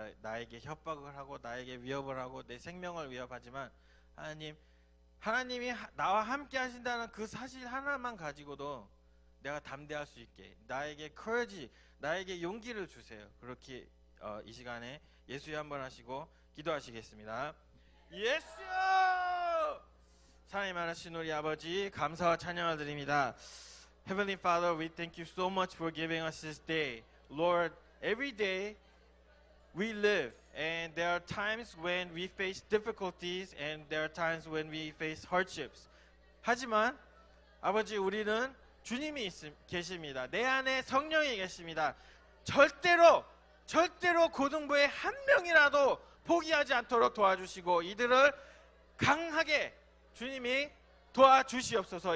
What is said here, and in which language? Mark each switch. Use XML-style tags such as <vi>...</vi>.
<ko>나에게 협박을 하고 나에게 위협을 하고 내 생명을 위협하지만 하나님이 나와 함께 하신다는 그 사실 하나만 가지고도 내가 담대할 수 있게 나에게 courage, 나에게 용기를 주세요. 그렇게 이 시간에 예수에 한번 하시고 기도하시겠습니다. 예수여! 사랑이 많으신 우리 아버지, 감사와 찬양을 드립니다.</ko> <en>Heavenly Father, we thank you so much for giving us this day. Lord, every day we live, and there are times when we face difficulties, and there are times when we face hardships.</en> <ko>하지만 아버지, 우리는 주님이 계십니다. 내 안에 성령이 계십니다. 절대로 고등부에 한 명이라도 포기하지 않도록 도와주시고 이들을 강하게 주님이 도와주시옵소서.</ko>